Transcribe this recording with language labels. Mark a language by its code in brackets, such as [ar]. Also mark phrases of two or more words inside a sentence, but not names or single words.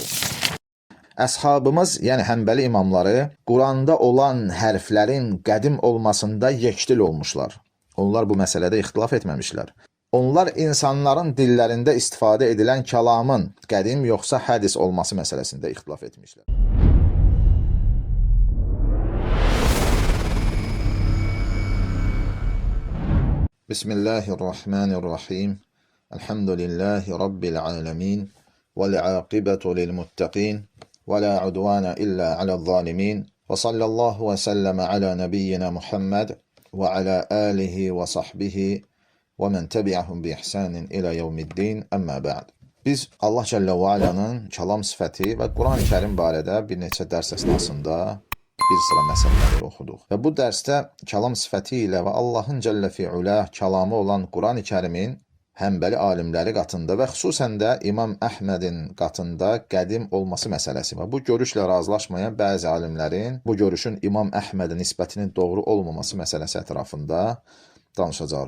[az] Əshabımız, yəni Həmbəli imamları, Quranda olan hərflərin qədim olmasında yekdil olmuşlar. Onlar bu məsələdə ixtilaf etməmişlər. Onlar insanların dillərində istifadə edilən kəlamın qədim yoxsa hədis olması məsələsində ixtilaf etmişlər. [ar] Bismillahirrahmanirrahim. الحمد لله رب العالمين والعاقبة للمتقين. ولا عدوان إلا على الظالمين وصلى الله وسلم على نبينا محمد وعلى آله وصحبه ومن تبعهم بإحسان إلى يوم الدين أما بعد. [az] Biz Allah Cəllə və Alanın kəlam sifəti və Quran-ı Kərim barədə bir neçə dərs əsnasında bir sıra məsələləri oxuduq. Və bu dərsdə kəlam sifəti ilə və Allahın Cəllə fi'ulə kəlamı olan Quran-ı Kərimin Həmbəli alimləri qatında və xüsusən də İmam Əhmədin qatında qədim olması məsələsi və bu görüşlə razılaşmayan bəzi alimlərin bu görüşün İmam Əhmədin nisbətinin doğru olmaması məsələsi ətrafında danışacaq.